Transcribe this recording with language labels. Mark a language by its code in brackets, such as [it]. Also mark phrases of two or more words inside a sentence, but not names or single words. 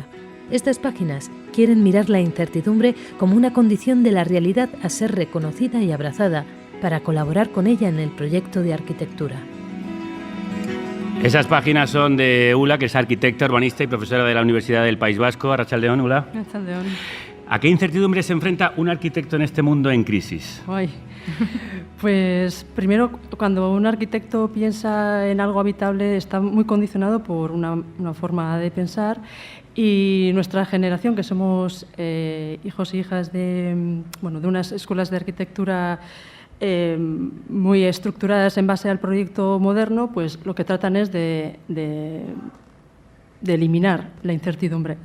[es] Estas páginas quieren mirar la incertidumbre como una condición de la realidad a ser reconocida y abrazada para colaborar con ella en el proyecto de arquitectura. Esas páginas son de Ula, que es arquitecta, urbanista y profesora de la Universidad del País Vasco. [eu] Arratsaldeon, Ula. Arratsaldeon. [es] ¿A qué incertidumbre se enfrenta un arquitecto en este mundo en crisis? Ay. Pues primero, cuando un arquitecto piensa en algo habitable, está muy condicionado por una forma de pensar, y nuestra generación, que somos hijos e hijas de unas escuelas de arquitectura muy estructuradas en base al proyecto moderno, pues lo que tratan es de eliminar la incertidumbre.